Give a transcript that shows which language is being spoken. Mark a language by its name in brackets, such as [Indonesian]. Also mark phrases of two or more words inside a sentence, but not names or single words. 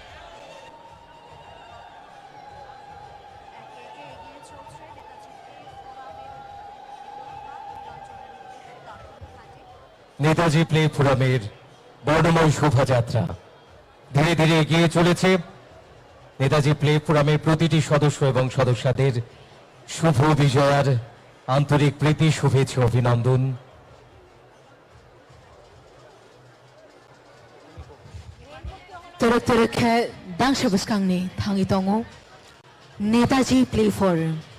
[Bangla] নেতাজি প্লে ফোরামের বর্ণময় শোভাযাত্রা ধীরে ধীরে এগিয়ে চলেছে। নেতাজি প্লে ফোরামের প্রতিটি সদস্য এবং সদস্যদের শুভ বিজয়ার আন্তরিক প্রীতি, শুভেচ্ছা, অভিনন্দন। [Kok Borok] Torak-torakha dangshabaskhangni thangi tongo Netaji Play Forum.